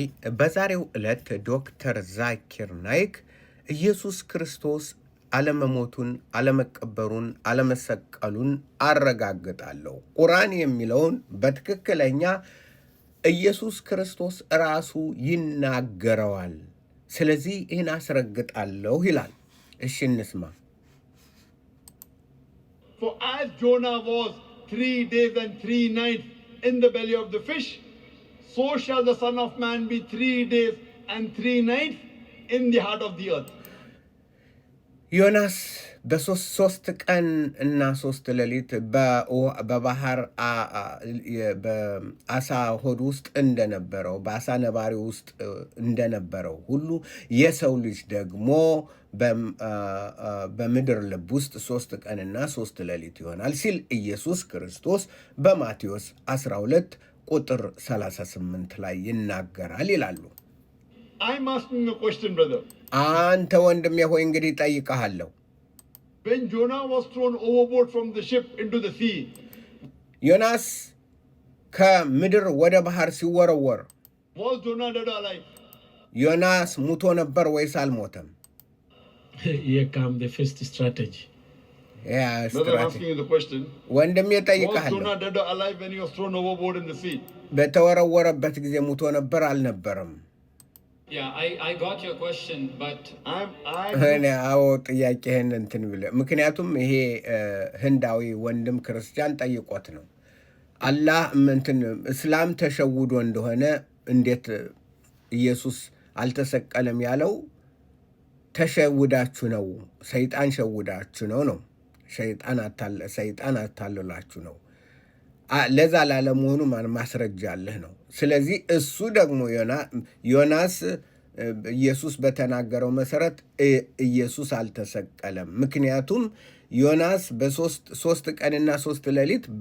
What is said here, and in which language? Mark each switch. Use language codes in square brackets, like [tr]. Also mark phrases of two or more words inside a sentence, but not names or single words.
[am] በዛሬው ዕለት ዶክተር ዛኪር ናይክ ኢየሱስ ክርስቶስ አለመሞቱን፣ አለመቀበሩን፣ አለመሰቀሉን አረጋግጣለሁ። ቁርአን የሚለውን በትክክለኛ ኢየሱስ ክርስቶስ ራሱ ይናገረዋል። ስለዚህ ይህን አስረግጣለሁ ይላል። እሺ እንስማ። [en] For as Jonah was 3 days and 3 nights in the belly of the fish, so shall the Son of Man be 3 days and 3 nights in the heart of the earth. [am] ዮናስ በሶስት ቀን እና 3 ሌሊት በባህር በአሳ ሆድ ውስጥ እንደነበረው በአሳ ነባሪ ውስጥ እንደነበረው ሁሉ የሰው ልጅ ደግሞ በምድር ልብ ውስጥ 3 ቀንና 3 ሌሊት ይሆናል ሲል ኢየሱስ ክርስቶስ በማቴዎስ 12 ቁጥር 38 ላይ ይናገራል ይላሉ። [en] I'm asking a question, brother. [am] አንተ ወንድሜ ሆይ እንግዲህ ጠይቀሃለሁ። [en] When Jonah was thrown overboard from the ship into the sea, [am] ዮናስ ከምድር ወደ ባህር ሲወረወር [en] was Jonah dead or alive? [am] ዮናስ ሙቶ ነበር ወይስ አልሞተም? [en] Here come the first strategy. Brother, I'm asking you the question. [am] ወንድሜ [en] Was [am] ጠይቀሃለሁ። [en] Jonah dead or alive when he was thrown overboard in the sea? [am] በተወረወረበት ጊዜ ሙቶ ነበር አልነበረም? [en] Yeah, I got your question, but [am] እኔ አዎ ጥያቄህን እንትን ብለህ ምክንያቱም ይሄ ህንዳዊ ወንድም ክርስቲያን ጠይቆት ነው። አላህ እንትን እስላም ተሸውዶ እንደሆነ እንዴት ኢየሱስ አልተሰቀለም ያለው ተሸውዳችሁ ነው፣ ሰይጣን ሸውዳችሁ ነው። ሰይጣን አታለላችሁ ነው። ለዛ ላለመሆኑ ማስረጃ አለህ ነው። ስለዚህ እሱ ደግሞ ዮናስ ኢየሱስ በተናገረው መሰረት ኢየሱስ አልተሰቀለም። ምክንያቱም ዮናስ በሶስት ቀንና 3 ሌሊት